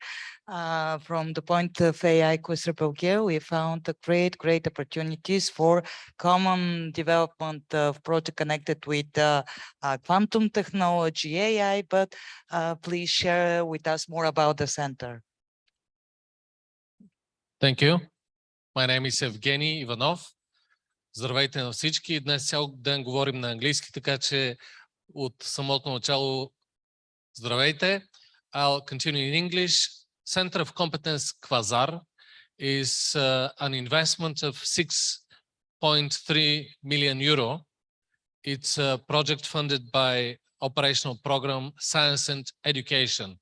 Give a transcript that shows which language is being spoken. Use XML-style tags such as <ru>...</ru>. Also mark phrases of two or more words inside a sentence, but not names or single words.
<en>From the point of AI Quasar Bulgaria, we found great opportunities for common development of project connected with quantum technology, AI, but please share with us more about the center. Thank you. My name is Evgeny Ivanov.</en> <bg>Здравейте на всички. Днес цял ден говорим на английски, така че от самото начало здравейте.</bg> <en>I'll continue in English. Center of Competence Quasar is an investment of 6.3 million euro. It's a project funded by operational program Science and Education.</en>